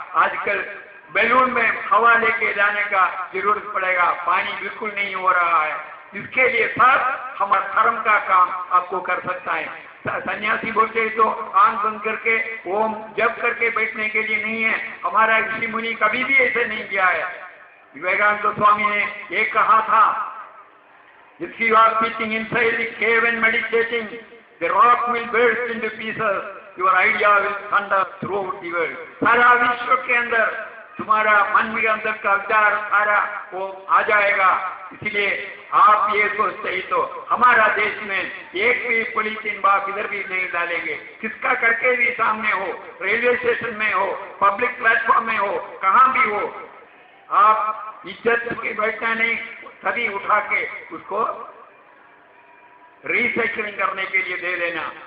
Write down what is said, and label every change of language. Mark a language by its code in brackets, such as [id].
[hi] आजकल बैलून में हवा लेके जाने का जरूरत पड़ेगा, पानी बिल्कुल नहीं हो रहा है। इसके लिए सर हमारा धर्म का काम आपको कर सकता है। सन्यासी बोलते हैं तो आंख बंद करके ओम जप करके बैठने के लिए नहीं है। हमारा ऋषि मुनि कभी भी ऐसे नहीं किया है। विवेकानंद स्वामी ने ये कहा था, [en] if you are sitting inside the cave and meditating, the rock will burst into pieces, your idea will thunder throughout the world. [hi] सारा विश्व के अंदर तुम्हारा मन में अंदर का विचार सारा वो आ जाएगा। इसलिए आप ये सोचते ही तो हमारा देश में एक भी पॉलिथीन बाग इधर भी नहीं डालेंगे, किसका करके भी सामने हो, रेलवे स्टेशन में हो, पब्लिक प्लेटफॉर्म में हो, कहाँ भी हो, आप इज्जत के बैठना नहीं, सभी उठा के उसको रिसाइकलिंग करने के लिए दे देना।